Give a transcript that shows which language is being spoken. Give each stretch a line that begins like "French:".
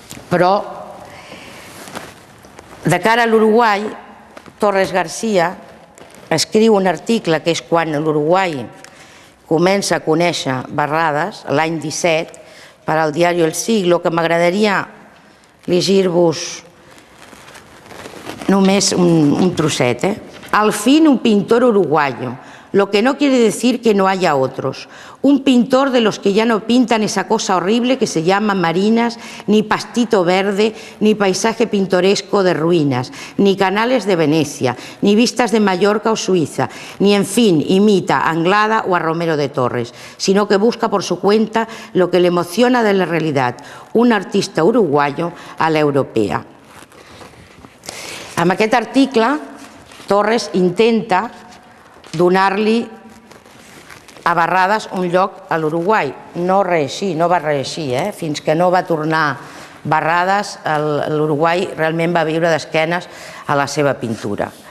Catalan: Però, de cara a l'Uruguai, Torres Garcia escriu un article que és quan l'Uruguai comença a conèixer Barradas, l'any 17, per al diari El Siglo, que m'agradaria llegir-vos només un trosset.
Spanish: Al fin un pintor uruguayo, lo que no quiere decir que no haya otros. Un pintor de los que ya no pintan esa cosa horrible que se llama marinas, ni pastito verde, ni paisaje pintoresco de ruinas, ni canales de Venecia, ni vistas de Mallorca o Suiza, ni en fin imita a Anglada o a Romero de Torres, sino que busca por su cuenta lo que le emociona de la realidad, un artista uruguayo a la europea.
Catalan: Amb aquest article, Torres intenta donar-li a Barradas un lloc a l'Uruguai. No va reeixir, fins que no va tornar Barradas, l'Uruguai realment va viure d'esquenes a la seva pintura.